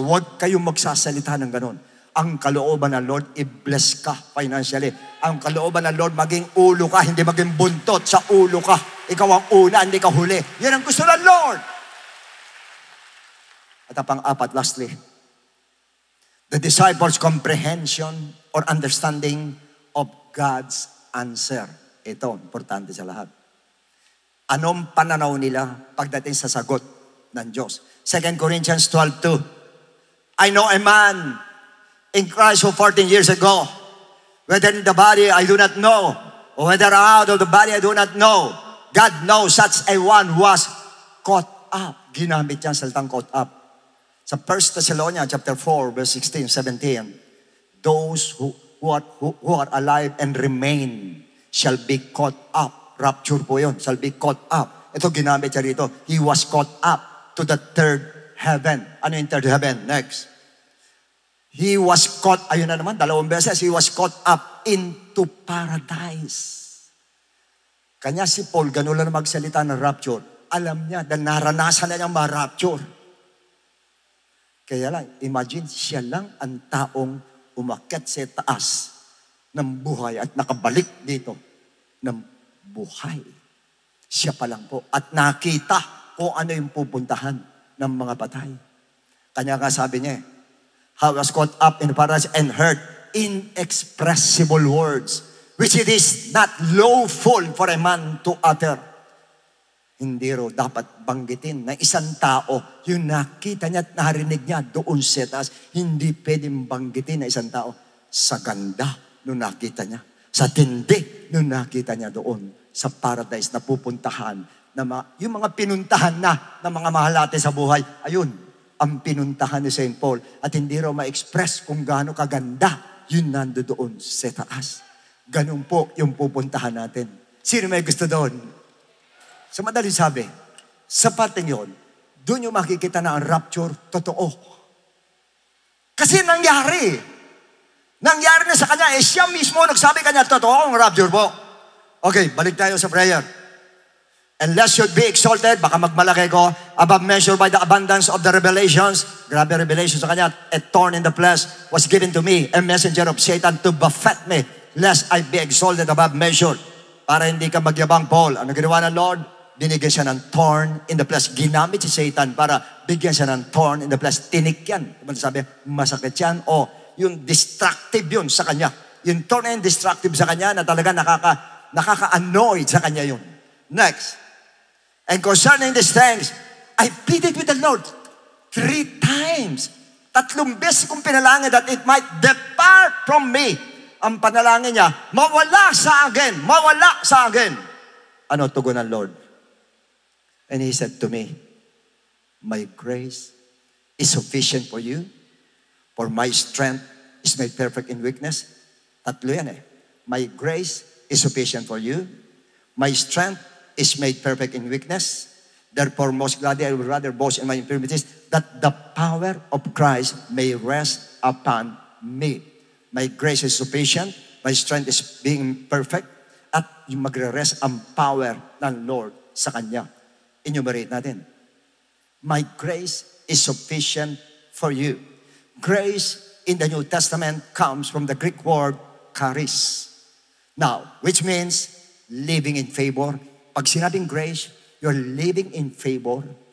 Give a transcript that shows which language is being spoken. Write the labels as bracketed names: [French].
[Filipino] Huwag kayong magsasalita ng ganon. Ang kalooban ng Lord, i-bless ka financially. Ang kalooban ng Lord, maging ulo ka, hindi maging buntot sa ulo ka. Ikaw ang una, hindi ka huli. Yan ang gusto ng Lord. At ang pang-apat, [English] lastly, the disciples' comprehension or understanding of God's answer. [Filipino] Ito, importante sa lahat. Anong pananaw nila pagdating sa sagot ng Diyos? [English] 2 Corinthians 12:2. I know a man in Christ who 14 years ago, whether in the body I do not know, or whether out of the body I do not know, God knows such a one was caught up. [Filipino] Ginamit niya ang salitang [English] caught up. Sa 1 Thessalonians chapter 4, verse 16, 17, those who are alive and remain shall be caught up. Rapture po yun, shall be caught up. [Filipino] Ito ginamit siya rito. [English] He was caught up to the third heaven. [Filipino] Ano yung [English] third heaven? Next. He was caught, [Filipino] ayun na naman, 2 beses, [English] he was caught up into paradise. [Filipino] Kanya si Paul, ganun lang magsalita ng rapture. Alam niya, dahil naranasan na niyang ma-rapture. Kaya lang, imagine, siya lang ang taong umakyat sa taas ng buhay at nakabalik dito ng buhay. Siya pa lang po. At nakita kung ano yung pupuntahan ng mga patay. Kanya nga sabi niya, [English] how was caught up in paradise and heard inexpressible words, which it is not lawful for a man to utter. [Filipino] Hindi ro dapat banggitin na isang tao, yung nakita niya at narinig niya doon sa taas, hindi pwedeng banggitin na isang tao sa ganda nung nakita niya, sa tindi nung nakita niya doon sa paradise na pupuntahan, na yung mga pinuntahan na ng mga mahal natin sa buhay, ayun, ang pinuntahan ni St. Paul. At hindi raw ma-express kung gaano kaganda yun nando doon sa taas. Ganun po yung pupuntahan natin. Sino may gusto doon? Sa madaling sabi, sa parteng yun, doon yung makikita na ang rapture, totoo. Kasi nangyari. Nangyari na sa kanya, siya mismo nagsabi kanya, totoo ang rapture po. Okay, balik tayo sa prayer. [English] And lest should be exalted, [Filipino] baka magmalaki ko, [English] above measure by the abundance of the revelations. [Filipino] Grabe revelation sa kanya. [English] A thorn in the flesh was given to me, a messenger of Satan to buffet me, lest I be exalted above measure. [Filipino] Para hindi ka magyabang, Paul. Ano ginawa ng Lord? Binigyan siya ng thorn in the flesh. Ginamit si Satan para bigyan siya ng thorn in the flesh. Tinik yan. Sabi, masakit yan. O, yung destructive yun sa kanya. Yung thorn and destructive sa kanya na talaga nakaka-annoyed sa kanya yun. Next. [English] And concerning these things, I pleaded with the Lord 3 times. [Filipino] 3 beses kong pinalangin [English] that it might depart from me. [Filipino] Ang panalangin niya, mawala sa akin, mawala sa akin. Ano tugon ng Lord? [English] And He said to me, my grace is sufficient for you, for my strength is made perfect in weakness. [Filipino] 3 yan eh. [English] My grace is sufficient for you. My strength is made perfect in weakness. Therefore, most gladly I would rather boast in my infirmities, that the power of Christ may rest upon me. My grace is sufficient. My strength is being perfect. [Filipino] At yung magre-rest ang power ng Lord sa Kanya. Enumerate natin. [English] My grace is sufficient for you. Grace in the New Testament comes from the Greek word charis. Now, which means living in favor. [Filipino] Pag sinabing grace, [English] you're living in favor.